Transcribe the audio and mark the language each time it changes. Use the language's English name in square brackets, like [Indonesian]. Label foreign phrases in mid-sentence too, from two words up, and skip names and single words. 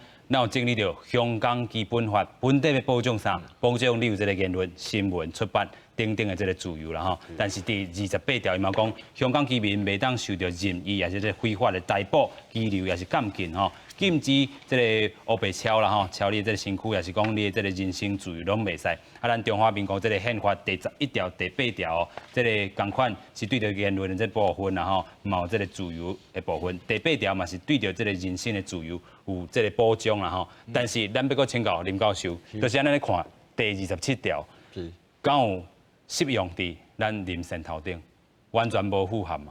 [Min Nan Chinese] 咱有经历到香港基本法本地的保障上，保障你有这个言论、新闻、出版等等的这个自由啦吼。但是第28条伊嘛讲，香港居民袂当受到任意也是这非法的逮捕、拘留也是监禁吼，禁止这个黑白抄啦吼，抄你这个身躯也是讲你的这个人身自由拢袂使。咱中华民国这个宪法第11条、第8条这个共款是对着言论的这部分啦吼，嘛有这个自由的部分。第8条嘛是对着这个人身的自由有这个保障啦吼。但是咱要搁请教林教授，就是安尼看第27条，敢有适用伫咱林胜头顶，完全无符合嘛？